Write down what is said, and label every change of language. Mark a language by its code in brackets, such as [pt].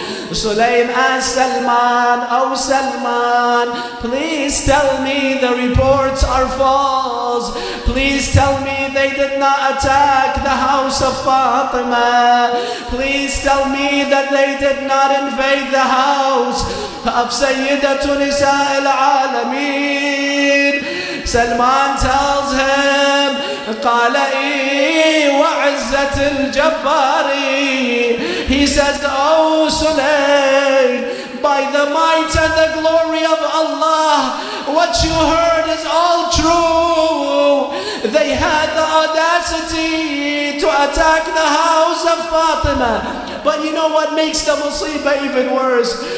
[en] Sulaym asked Salman, "Oh Salman, please tell me the reports are false. Please tell me they did not attack the house of Fatima. Please tell me that they did not invade the house of Sayyidatu Nisa al-Alameen." Salman tells him, [ar] قال إيه وعزة الجبارين. [en] He says, "Oh Sulaym, by the might and the glory of Allah, what you heard is all true. They had the audacity to attack the house of Fatima." But you know what makes the musibah even worse?